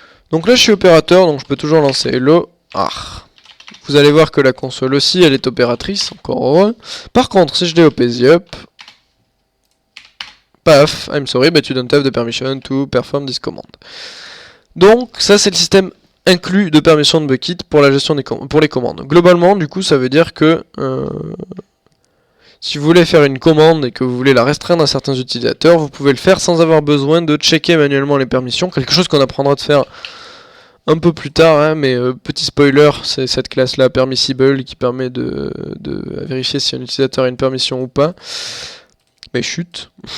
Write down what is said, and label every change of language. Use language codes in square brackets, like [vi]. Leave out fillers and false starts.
[fr] Donc là je suis opérateur, donc je peux toujours lancer hello. Ah. Vous allez voir que la console aussi, elle est opératrice, encore heureux. Par contre, si je dis op the up, paf, [en] I'm sorry, but you don't have the permission to perform this command. [fr] Donc ça c'est le système inclus de permission de Bukkit pour la gestion des pour les commandes. Globalement, du coup, ça veut dire que si vous voulez faire une commande et que vous voulez la restreindre à certains utilisateurs, vous pouvez le faire sans avoir besoin de checker manuellement les permissions, quelque chose qu'on apprendra de faire un peu plus tard, hein, mais petit spoiler, c'est cette classe-là, permissible, qui permet de vérifier si un utilisateur a une permission ou pas. Mais chut.